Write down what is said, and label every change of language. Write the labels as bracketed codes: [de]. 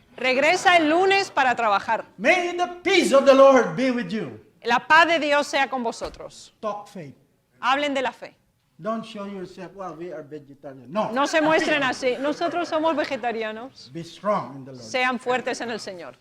[es] Regresa el lunes para trabajar. [en] May the peace of the Lord be with you. [es] La paz de Dios sea con vosotros. [en] Talk faith. [es] Hablen de la fe. [en] Don't show yourself, well, we are vegetarian. [es] No. No se muestren así. Nosotros somos vegetarianos. [en] Be strong in the Lord. [es] Sean fuertes en el Señor.